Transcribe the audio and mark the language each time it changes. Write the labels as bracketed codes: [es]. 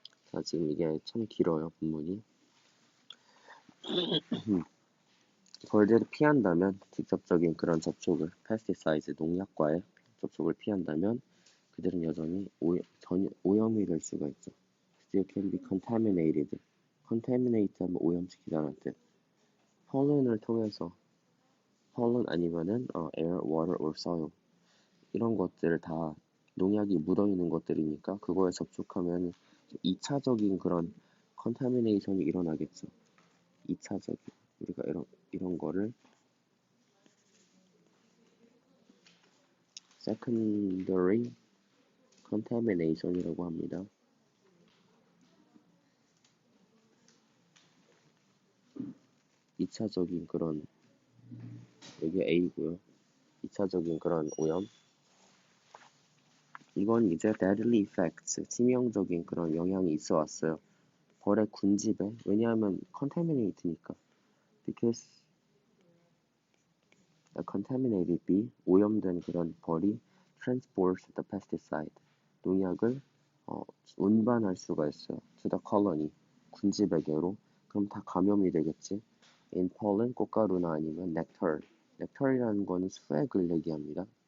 [ko] 자, 지금 이게 참 길어요, 본문이. 벌들을 피한다면, 직접적인 그런 접촉을, pesticides, 농약과의 접촉을 피한다면 그들은 여전히 오염이 될 수가 있죠. [en] Still can be contaminated. [ko] contaminate 하면 오염시키다는 뜻. pollen을 통해서, pollen 아니면은 air, water or soil 이런 것들을 다 농약이 묻어있는 것들이니까 그거에 접촉하면 2차적인 그런 컨타미네이션이 일어나겠죠. 2차적인. 우리가 이런 거를 secondary contamination이라고 합니다. (2차적인) 그런, 여기 A고요. 2차적인 그런 오염. 이건 이제 deadly effects, 치명적인 그런 영향이 있어 왔어요. 벌의 군집에. 왜냐하면 contaminate니까. Because a contaminated bee, 오염된 그런 벌이 transports the pesticide, 농약을 운반할 수가 있어요. [en] to the colony, 군집에게로. [ko] 그럼 다 감염이 되겠지. in pollen, 꽃가루나 아니면 nectar. nectar이라는 거는 수액을 얘기합니다.